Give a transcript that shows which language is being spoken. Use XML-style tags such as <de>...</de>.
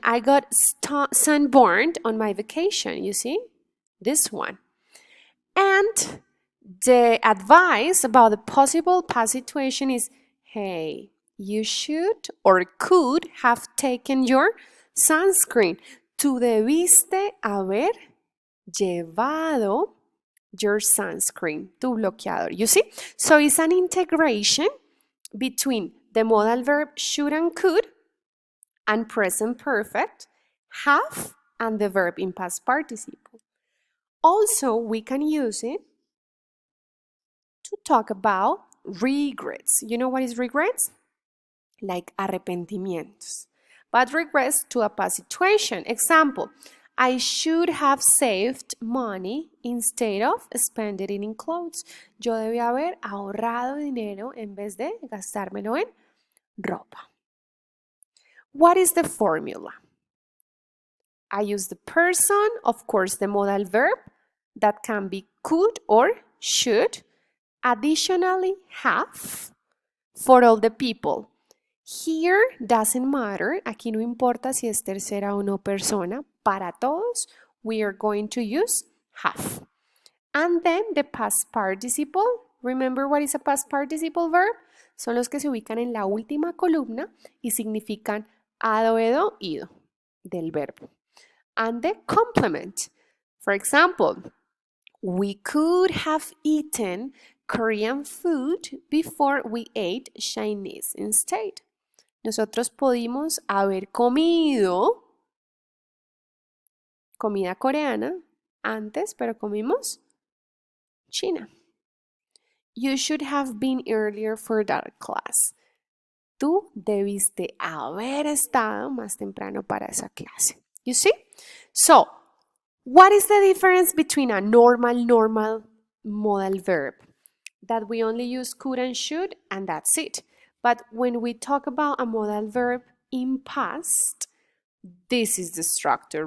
<en>I got sunburned on my vacation, you see? This one. And the advice about the possible past situation is, hey, you should or could have taken your sunscreen.</en> <es>Tú debiste haber llevado</es> <en>your sunscreen,</en> <es>tu bloqueador.</es> <en>You see? So it's an integration between the modal verb should and could and present perfect, have, and the verb in past participle. Also, we can use it to talk about regrets. You know what is regrets? Like arrepentimientos. But regrets to a past situation. Example, I should have saved money instead of spending it in clothes.</en> <es>Yo debía haber ahorrado dinero en vez de gastármelo en ropa.</es> <en>What is the formula? I use the person, of course, the modal verb that can be could or should. Additionally, have for all the people. Here doesn't matter.</en> <es>Aquí no importa si es tercera o no persona. Para todos,</es> <en>we are going to use have. And then the past participle. Remember what is a past participle verb?</en> <es>Son los que se ubican en la última columna y significan hado, ido del verbo.</es> <en>And the complement. For example, we could have eaten Korean food before we ate Chinese instead.</en> <es>Nosotros pudimos haber comido comida coreana antes, pero comimos China.</es> <en>You should have been earlier for that class.</en> <es>Tú debiste haber estado más temprano para esa clase.</es> <en>You see? So, what is the difference between a normal modal verb? That we only use could and should, and that's it. But when we talk about a modal verb in past, this is the structure.</en>